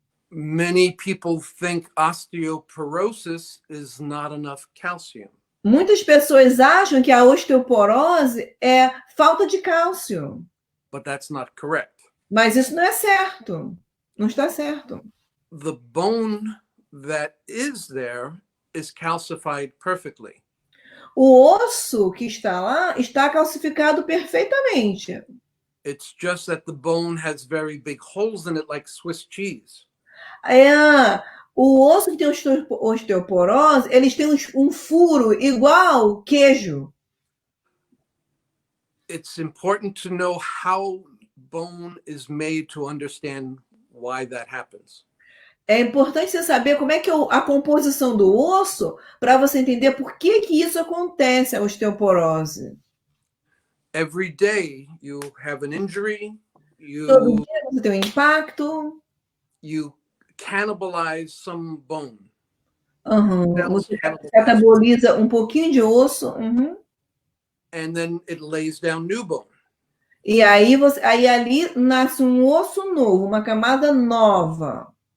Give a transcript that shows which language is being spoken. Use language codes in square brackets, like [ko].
[en] Many people think osteoporosis is not enough calcium. [pt] Muitas pessoas acham que a osteoporose é falta de cálcio. [en] But that's not correct. [pt] Mas isso não é certo. Não está certo. [en] The bone that is there is calcified perfectly. [pt] O osso que está lá está calcificado perfeitamente. [en] It's just that the bone has very big holes in it, like Swiss cheese. [pt] O osso que tem osteoporose, eles têm um furo igual queijo. [en] It's important to know how bone is made to understand why that happens. [pt] É importante você saber como é que é a composição do osso para você entender por que isso acontece, a osteoporose. [en] Every day you have an injury, [pt] Todo dia você tem um impacto. [en] you cannibalize some bone. [pt] Você cataboliza um pouquinho de osso. [en] And then it lays down new bone. [pt] E aí ali nasce um osso novo, uma camada nova.